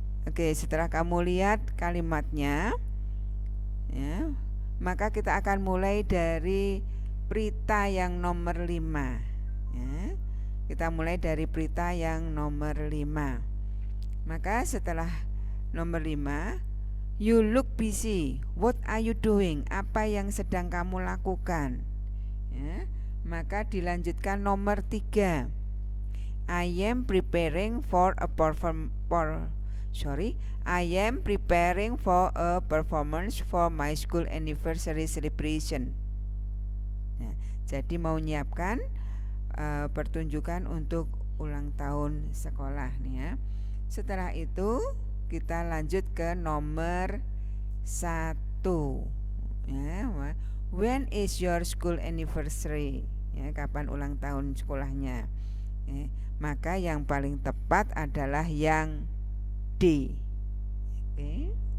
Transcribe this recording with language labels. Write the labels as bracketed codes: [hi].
[id] Oke, setelah kamu lihat kalimatnya, ya, maka kita akan mulai dari Prita yang nomor 5, ya. Kita mulai dari Prita yang nomor 5. Maka setelah nomor 5, [en] you look busy. What are you doing? [id] Apa yang sedang kamu lakukan? Ya, maka dilanjutkan nomor 3. [en] I am preparing for a performance for my school anniversary celebration. [id] Nah, jadi mau nyiapkan pertunjukan untuk ulang tahun sekolah nih, ya. Setelah itu kita lanjut ke nomor 1, ya. [en] When is your school anniversary? [id] Ya, kapan ulang tahun sekolahnya? Ya, maka yang paling tepat adalah yang D. Oke.